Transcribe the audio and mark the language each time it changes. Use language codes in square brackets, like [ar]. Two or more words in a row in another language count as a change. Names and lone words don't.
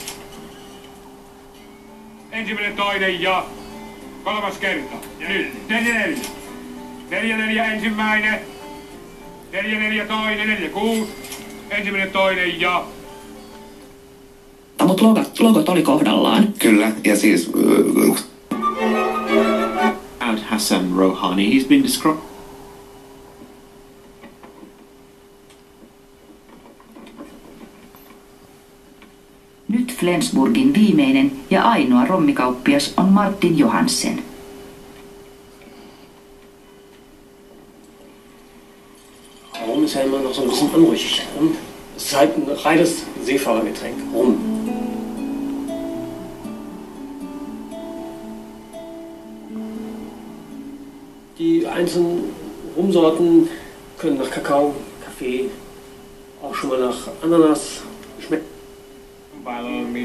[fi] Ensimmäinen toinen ja kolmas kerta. Ja nyt 4-4. 4-4 ensimmäinen. 4-4 toinen. 4-6. Ensimmäinen toinen ja... Mutta logot oli kohdallaan. Kyllä, ja siis... [en] Hassan Rouhani, he's been described... [fi] Nyt Flensburgin viimeinen ja ainoa rommikauppias on Martin Johansen. [de] Rum ist ja immer noch so ein bisschen anrüchig. Es ist halt ein reines Seefahrergetränk. Rum. Die einzelnen Rumsorten können nach Kakao, Kaffee, auch schon mal nach Ananas schmecken. [fi] Valmis.